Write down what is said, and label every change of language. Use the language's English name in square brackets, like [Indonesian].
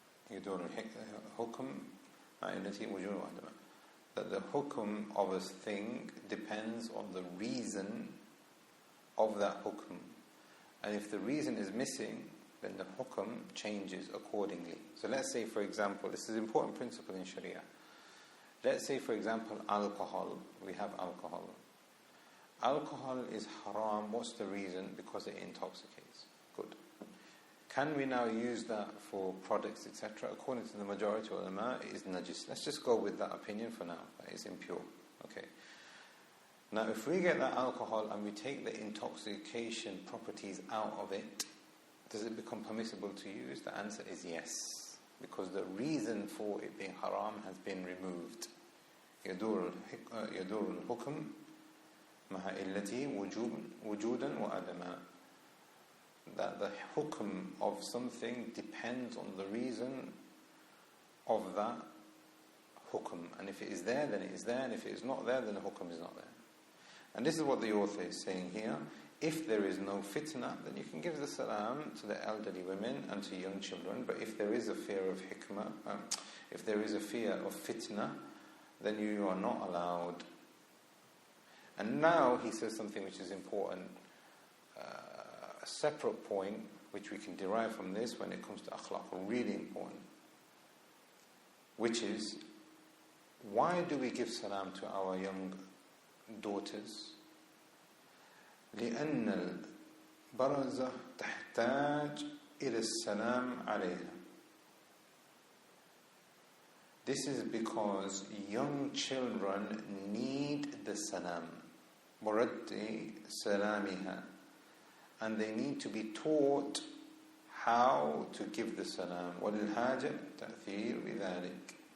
[Arabic] يدور الحكم مع علته وجودا وعدما. [English] That the hukm of a thing depends on the reason of that hukm. And if the reason is missing, then the hukm changes accordingly. So let's say, for example, this is an important principle in Sharia. Let's say, for example, alcohol. We have alcohol. Alcohol is haram. What's the reason? Because it intoxicates. Good. Can we now use that for products, etc.? According to the majority of ulama, it is najis. Let's just go with that opinion for now. That it's impure. Okay. Now, if we get that alcohol and we take the intoxication properties out of it, does it become permissible to use? The answer is yes. Because the reason for it being haram has been removed. [Arabic] يدور الحكم مع علته وجودا وعدما. [English] That the hukm of something depends on the reason of that hukm. And if it is there, then it is there. And if it is not there, then the hukm is not there. And this is what the author is saying here. If there is no fitna, then you can give the salam to the elderly women and to young children. But if there is a fear of hikmah, if there is a fear of fitna, then you are not allowed. And now he says something which is important, a separate point which we can derive from this when it comes to akhlaq, really important, which is, why do we give salam to our young daughters? [Arabic] لأن البرزة تحتاج إلى السلام عليها. [English] This is because young children need the salam, [Arabic] مرد سلامها, [English] and they need to be taught how to give the salam. [Arabic] وللحاجة تأثير بذلك.